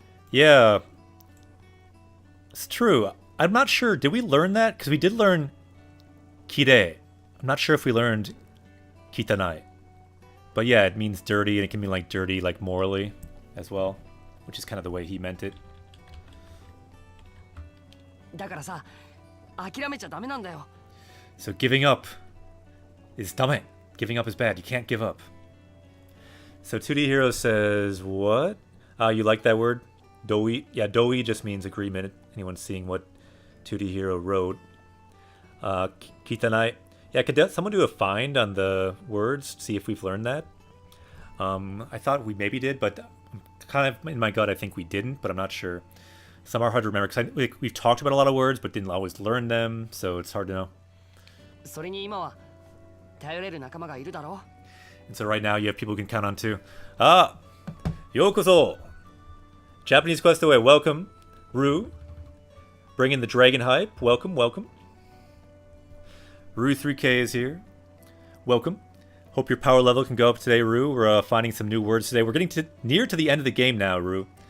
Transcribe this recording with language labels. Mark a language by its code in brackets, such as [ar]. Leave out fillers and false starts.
[en] Yeah, it's true. I'm not sure. Did we learn that? Because we did learn Kire. I'm not sure if we learned Kitanai. But yeah, it means dirty, and it can mean like dirty, like morally as well, which is kind of the way he meant it. [ja] だからさ、諦めちゃダメなんだよ。 [en] So giving up is dame. Giving up is bad. You can't give up. So 2D Hero says, what? You like that word? Doi? Yeah, doi just means agreement. Anyone seeing what 2D Hero wrote. Kitanai. Yeah, could someone do a find on the words? See if we've learned that? I thought we maybe did, but kind of in my gut I think we didn't, but I'm not sure. Some are hard to remember because we've talked about a lot of words but didn't always learn them, so it's hard to know. [ja] それに今は頼れる仲間がいるだろう。 [en] And so right now you have people who can count on too. Ah! Yokozo! Japanese Quest away. Welcome. Rue. Bring in the dragon hype. Welcome, welcome. Rue 3K is here. Welcome. Hope your power level can go up today, Rue. We're finding some new words today. We're getting near to the end of the game now, Rue.